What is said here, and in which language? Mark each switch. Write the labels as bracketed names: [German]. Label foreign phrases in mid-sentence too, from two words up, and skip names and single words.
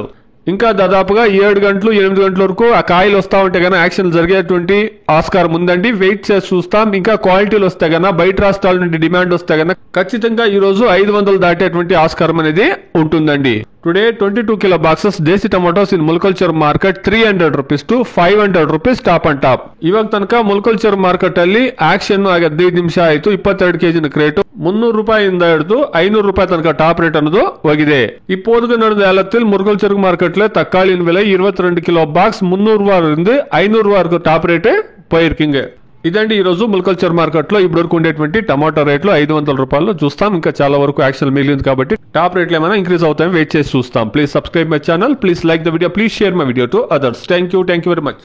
[Telugu] ఇంకా దాదాపుగా 7 గంటలు 8 గంటల వరకు ఆ కాయలు వస్తా ఉంటే గన యాక్షన్ జరిగేటువంటి ఆస్కారం ఉందండి. వెయిట్ చేసి చూస్తాం. ఇంకా క్వాలిటీలు వస్తే గన బయట రాష్ట్రాల నుండి డిమాండ్ వస్తే గన ఖచ్చితంగా ఈ రోజు 500 దాటేటువంటి ఆస్కారం అనేది ఉంటుందండి. [English] Today 22 kilo boxes desi tomatoes in Mulkalcheruvu market 300 rupees to 500 rupees top and top. [Kannada] ಇವಾಗ ತನಕ ಮುಲ್ಕಲ್ಚರ್ ಮಾರ್ಕೆಟ್ ಅಲ್ಲಿ ಆಕ್ಷನ್ 15 ನಿಮಿಷ ಆಯ್ತು. 22 ಕೆಜಿನ ಕ್ರೇಟ್ 300 ರೂಪಾಯಿಂದ ಹಿಡಿದು 500 ರೂಪಾಯಿ ತನಕ ಟಾಪ್ ರೇಟ್ ಅನ್ನೋದು ಹೋಗಿದೆ. [Tamil] இப்போது நடந்த ஏலத்தில் முல்கல்ச்சர் மார்க்கெட்ல தக்காளியின் விலை [Telugu] 22 కిలో బాక్స్ 300 రూపాయలు 500 వరకు [English] top rate [Tamil] పోయిరుకింగ్. [Telugu] ఇదండి ఈ రోజు ముల్కల్చర్ మార్కెట్ లో ఇప్పటివరకు ఉండేటువంటి టమాటో రేట్లు 500 రూపాయలు చూస్తాం. ఇంకా చాలా వరకు యాక్షన్ మిగిలింది కాబట్టి టాప్ రేట్లు ఏమైనా ఇంక్రీజ్ అవుతాయని వెయిట్ చేసి చూస్తాం. [English] please subscribe my channel, please like the video, please share my video to others. thank you very much.